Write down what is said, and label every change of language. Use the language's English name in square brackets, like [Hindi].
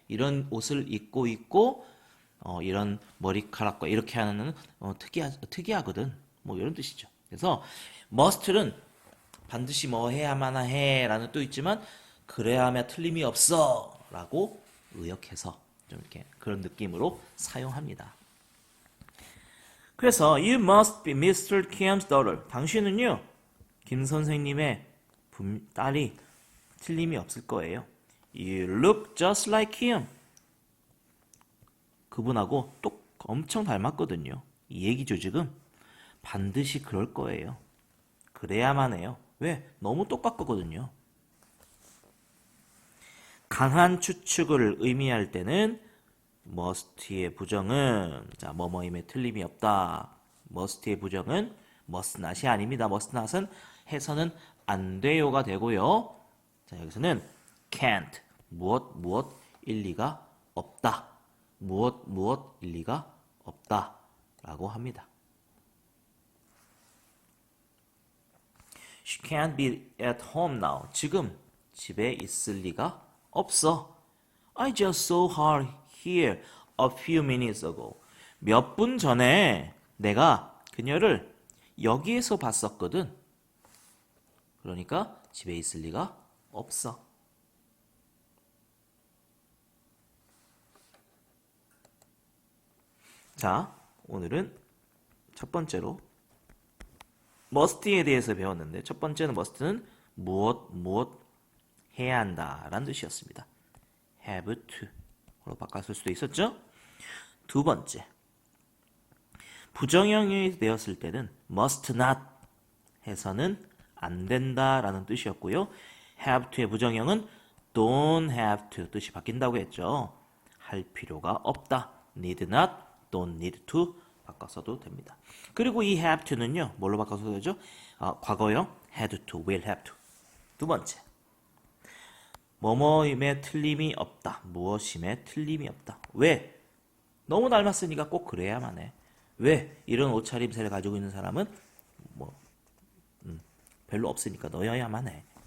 [Korean] 이런 옷을 입고 있고 이런 머리카락과 이렇게 하는 특이하거든. 뭐 이런 뜻이죠. 그래서 must는 반드시 뭐 해야만 해라는 뜻도 있지만 그래야 하면 틀림이 없어라고 의역해서 좀 이렇게 그런 느낌으로 사용합니다. 그래서 [English] you must be Mr. Kim's daughter. [Korean] 당신은요 김 선생님의 딸이 틀림이 없을 거예요. [English] You look just like him. [Korean] 그분하고 엄청 닮았거든요. 이 얘기죠 지금. 반드시 그럴 거예요. 그래야만 해요. 왜? 너무 똑같거든요. 강한 추측을 의미할 때는 must의 부정은 자 뭐뭐임에 틀림이 없다. must의 부정은 must not이 아닙니다. must not은 해서는 안 돼요가 되고요. 자 여기서는 can't 무엇 일리가 없다. 무엇 일리가 없다 라고 합니다. [English] She can't be at home now. [Korean] 지금 집에 있을 리가 없어. [English] I just saw her here a few minutes ago. [Korean] 몇 분 전에 내가 그녀를 여기에서 봤었거든. 그러니까 집에 있을 리가 없어. 자, 오늘은 첫 번째로 must에 대해서 배웠는데 첫 번째는 must는 무엇 해야 한다 라는 뜻이었습니다. have to로 바꿨을 수도 있었죠. 두 번째 부정형이 되었을 때는 must not 해서는 안 된다 라는 뜻이었고요. have to의 부정형은 don't have to 뜻이 바뀐다고 했죠. 할 필요가 없다. need not, don't need to 바꿔서도 됩니다. 그리고 이 have to는요. 뭘로 바꿔서 되죠? 과거형 [English] had to, will have to. [Korean] 두 번째 뭐뭐임에 틀림이 없다. 무엇임에 틀림이 없다. 왜? 너무 닮았으니까 꼭 그래야만 해. 왜? 이런 옷차림새를 가지고 있는 사람은 뭐 별로 없으니까 너여야만 해.